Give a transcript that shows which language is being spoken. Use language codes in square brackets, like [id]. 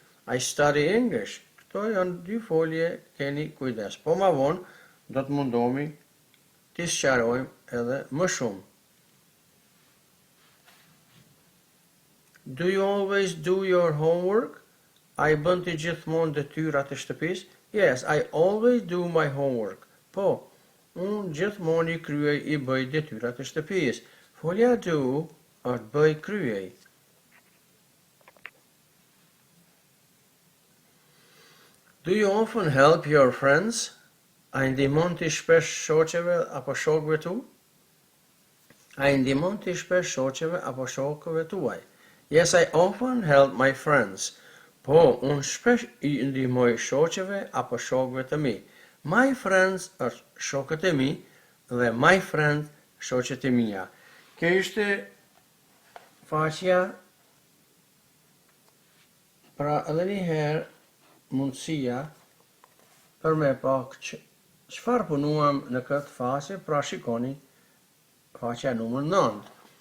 [en] I study English. [sq] Këto janë dy folje, keni kujdes. Po ma vonë, do të mundomi t'i sqarojmë edhe më shumë. [en] Do you always do your homework? [sq] A i bën ti gjithmonë detyrat e shtëpis? [en] Yes, I always do my homework. [sq] Po, unë gjithmonë i bëj detyrat e shtëpis. Folja do është bëj kryej. [en] Do you often help your friends? [sq] A i ndihmon ti shpesh shoqeve apo shokëve tu? A i ndihmon ti shpesh shoqeve apo shokëve tuaj? [en] Yes, I often help my friends. [sq] Po, unë shpesh i ndihmoj shoqeve apo shokëve të mi. My friends është shokët e mi dhe my friend shoqet e mia. Kjo ishte faqja, pra edhe një herë mundësia për me pak çfarë punuam në këtë faqe, pra shikoni faqja numër 9.